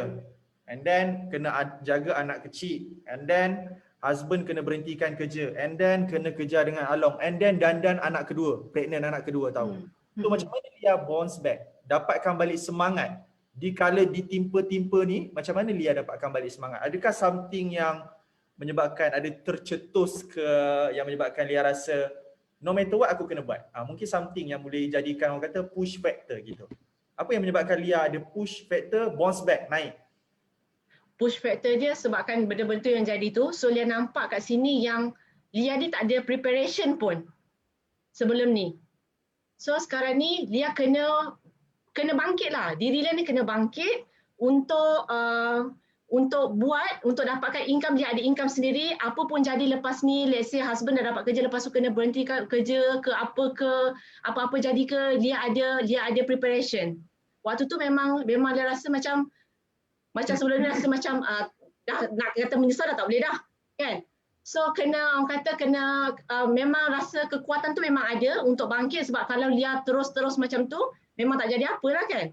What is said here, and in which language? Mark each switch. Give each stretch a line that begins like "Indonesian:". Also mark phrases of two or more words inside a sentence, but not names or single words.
English: And then
Malay: kena jaga anak kecil.
English: And then
Malay: husband kena berhentikan kerja,
English: and then
Malay: kena kerja dengan Along, and then dandan anak kedua, pregnant anak kedua tahu. So macam mana Lia
English: bounce back,
Malay: dapatkan balik semangat di kala ditimpa-timpa ni? Macam mana Lia dapatkan balik semangat? Adakah something yang menyebabkan, ada tercetus ke yang menyebabkan Lia rasa
English: no matter what
Malay: aku kena buat? Mungkin something yang boleh jadikan orang kata
English: push factor
Malay: gitu. Apa yang menyebabkan Lia ada
English: push factor, bounce back,
Malay: naik?
English: Push factor
Malay: dia sebabkan benda-benda tu yang jadi tu. So Lia nampak kat sini yang Lia ni tak ada preparation pun sebelum ni. So sekarang ni Lia kena bangkit lah. Diri Lia ni kena bangkit untuk dapatkan income. Dia ada income sendiri. Apa pun jadi lepas ni,
English: let's say husband
Malay: dah dapat kerja, lepas tu kena berhenti kerja ke apa-apa jadi ke, Lia ada preparation. Waktu tu memang Lia rasa macam sebelum ni rasa macam dah nak kata menyesal dah tak boleh dah kan. So orang kata memang rasa kekuatan tu memang ada untuk bangkit, sebab kalau Lia terus macam tu memang tak jadi apa lah kan.